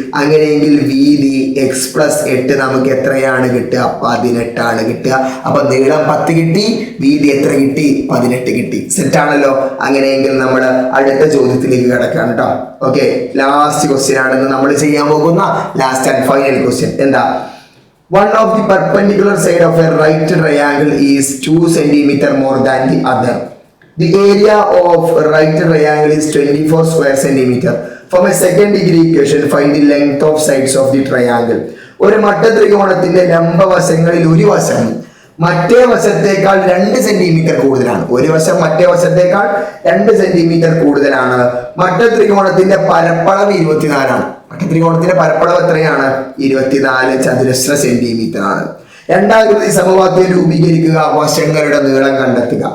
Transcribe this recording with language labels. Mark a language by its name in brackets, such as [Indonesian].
[Malayalam] അങ്ങനെയെങ്കിൽ വീതി X plus 8 നമുക്ക് എത്രയാണ് കിട്ടുക? 18 ആണ് കിട്ടുക. അപ്പൊ നീളം 10 കിട്ടി, വീതി എത്ര കിട്ടി? 18 കിട്ടി. സെറ്റ് ആണല്ലോ. അങ്ങനെയെങ്കിൽ നമ്മൾ അടുത്ത ചോദ്യത്തിലേക്ക് കിടക്കാം കേട്ടോ. ഓക്കെ, ലാസ്റ്റ് ക്വസ്റ്റ്യൻ ആണെന്ന് നമ്മൾ ചെയ്യാൻ പോകുന്ന ലാസ്റ്റ് ആൻഡ് ഫൈനൽ ക്വസ്റ്റ്യൻ. എന്താ? [English] One of the perpendicular side of a right triangle is 2 centimeter more than the other. The area of right triangle is 24 square centimeter. From a second degree equation, find the length of sides of the triangle. [Malayalam] ഒരു മട്ടത്രികോണത്തിന്റെ ലംബവശങ്ങളിൽ ഒരു വശം മറ്റേ വശത്തേക്കാൾ 2 centimetre കൂടുതലാണ്. ഒരു വശം മറ്റേ വശത്തേക്കാൾ 2 centimetre കൂടുതലാണ്. മട്ടത്രികോണത്തിന്റെ പരപ്പളവ് 24 ആണ്. മട്ടത്രികോണത്തിന്റെ പരപ്പളവ് എത്രയാണ്? 24 ചതുരശ്ര സെന്റിമീറ്റർ ആണ്. രണ്ടാമത്തെ സമവാക്യം രൂപീകരിക്കുക, വശങ്ങളുടെ നീളം കണ്ടെത്തുക.